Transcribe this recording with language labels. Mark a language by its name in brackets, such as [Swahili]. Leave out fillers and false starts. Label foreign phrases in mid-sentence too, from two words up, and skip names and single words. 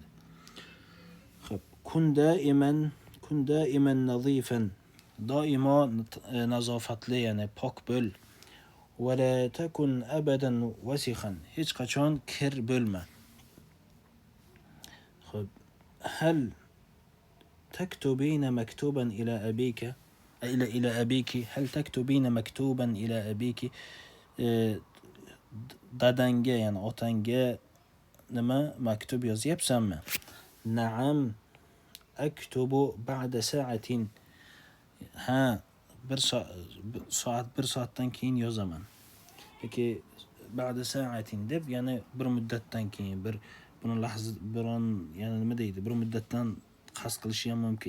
[Uzbek] Xo'p, [Arabic] كن دائما نظيفا, [Uzbek] doimo nazofatli, ya'ni pok bo'l. [Arabic] ولا تكن أبدا وسخا, [Uzbek] hech qachon kir bo'lma. [Arabic] Xo'p, hal تكتبين مكتوبا إلى أبيك إلى أبيك هل تكتبين مكتوبا إلى أبيك [Uzbek] dadangga, ya'ni otangga nima maktub yozyapsanmi? [Arabic] نعم أكتب بعد ساعة, [Uzbek] ha, bir soatdan keyin yozaman. yoki [Arabic] بعد ساعة [Uzbek] deb, ya'ni bir muddatdan keyin, ya'ni nima deydi, bir muddatdan qasd qilishi ham mumkin.